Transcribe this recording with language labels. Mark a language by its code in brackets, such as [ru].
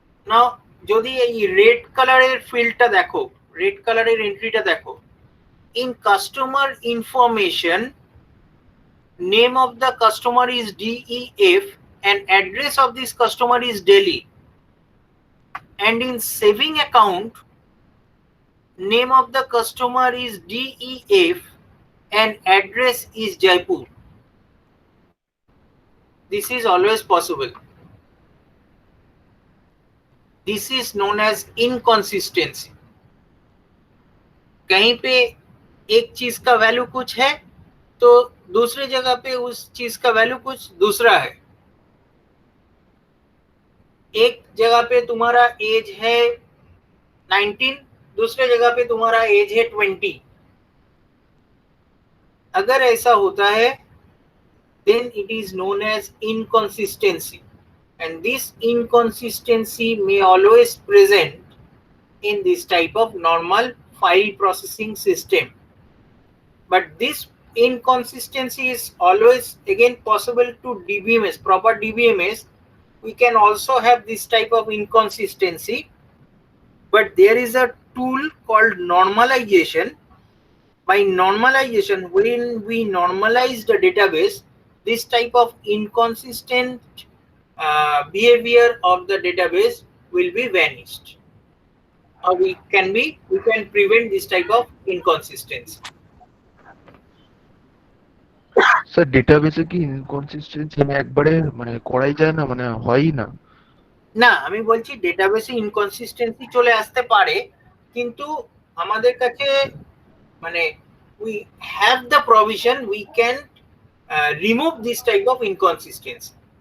[en] Now, [bn] যদি এই red কালারের ফিল্ডটা দেখো, রেড কালারের এন্ট্রিটা দেখো, [en] in customer information, name of the customer is DEF and address of this customer is Delhi, and in saving account name of the customer is DEF and address is Jaipur. This is always possible. This is known as inconsistency. [hi] कहीं पे एक चीज का value कुछ है तो दूसरी जगह पे उस चीज का वैल्यू कुछ दूसरा है। एक जगह पे तुम्हारा एज है 19, दूसरे जगह पे तुम्हारा एज है 20। अगर ऐसा होता है [en] then it is known as inconsistency, and this inconsistency may always present in this type of normal file processing system, but this inconsistency is always again possible to DBMS, proper DBMS. We can also have this type of inconsistency, but there is a tool called normalization. By normalization, when we normalize the database, this type of inconsistent behavior of the database will be vanished, or we can prevent this type of inconsistency. [bn] Sir ডেটাবেসে কি inconsistency একবারে মানে করাই যায় না, মানে হয়ই না? না, আমি বলছি ডেটাবেসে ইনকনসিস্টেন্সি চলে আসতে পারে, কিন্তু আমাদের কাছে মানে [en] we have the provision, we can remove this type of inconsistency.